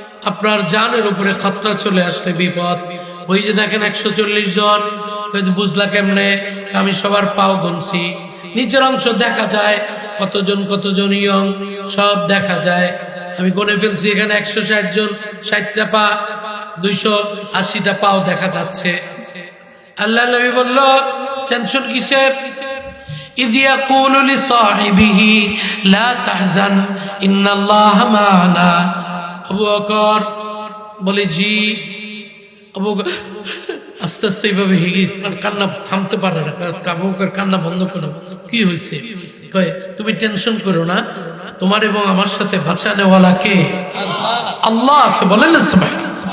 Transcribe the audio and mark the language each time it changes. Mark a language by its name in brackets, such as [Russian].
[Bangla] আপনার জানের উপরে খতরা চলে আসলে বিপদ। ওই যে দেখেন 140 জন, বুঝলা কেমনে? আমি সবার পাও গুনছি, নিচের অংশ দেখা যায়, কতজন ইয়ং সব দেখা যায়। আমি গুনে ফেলছি, এখানে 160 জন, 60টা পা, 280টা পাও দেখা যাচ্ছে। আল্লাহ নবী বলল, টেনশন কিসের? [Arabic] إذ يقول لصاحبه لا تحزن إن الله معنا। [Bangla] আবু বকর বলে, জি। আবু বকর আস্তে আস্তে এইভাবে হেগে কান্না থামতে পারে না। আবু বকর কান্না বন্ধ করো। কি হয়েছে? কয়, তুমি টেনশন করো না, তোমার এবং আমার সাথে বাঁচানেওয়ালা কে? আল্লাহ আছে। বলেন না সুবহানাল্লাহ।